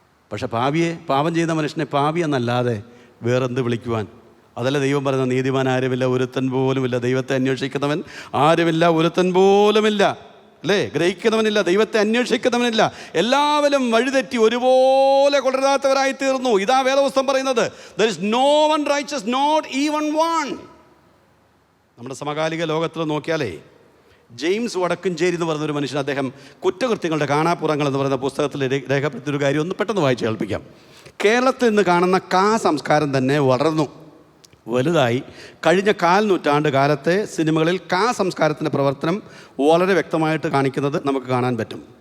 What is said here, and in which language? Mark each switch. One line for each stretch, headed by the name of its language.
Malayalam: പക്ഷെ പാപം ചെയ്യുന്ന മനുഷ്യനെ പാപി എന്നല്ലാതെ വേറെന്ത് വിളിക്കുവാൻ? അതല്ല ദൈവം പറയുന്ന, നീതിമാൻ ആരുമില്ല, ഒരുത്തൻ പോലുമില്ല, ദൈവത്തെ അന്വേഷിക്കുന്നവൻ ആരുമില്ല, ഒരുത്തൻ പോലുമില്ല, അല്ലേ? ഗ്രഹിക്കുന്നവനില്ല, ദൈവത്തെ അന്വേഷിക്കുന്നവനില്ല, എല്ലാവരും വഴിതെറ്റി ഒരുപോലെ കൊള്ളരുതാത്തവരായി തീർന്നു. ഇതാ വേദപുസ്തകം പറയുന്നത്,
English: there is no one righteous, not even one.
Malayalam: നമ്മുടെ സമകാലിക ലോകത്തിൽ നോക്കിയാലേ, ജെയിംസ് വടക്കഞ്ചേരി എന്ന് പറയുന്നൊരു മനുഷ്യൻ, അദ്ദേഹം കുറ്റകൃത്യങ്ങളുടെ കാണാപ്പുറങ്ങൾ എന്ന് പറയുന്ന പുസ്തകത്തിൽ രേഖപ്പെടുത്തിയൊരു കാര്യം ഒന്ന് പെട്ടെന്ന് വായിച്ച് കേൾപ്പിക്കാം. കേരളത്തിൽ നിന്ന് കാണുന്ന സംസ്കാരം തന്നെ വളർന്നു വലുതായി. കഴിഞ്ഞ 4 നൂറ്റാണ്ട് കാലത്തെ സിനിമകളിൽ സംസ്കാരത്തിൻ്റെ പ്രവർത്തനം വളരെ വ്യക്തമായിട്ട് കാണിക്കുന്നത് നമുക്ക് കാണാൻ പറ്റും.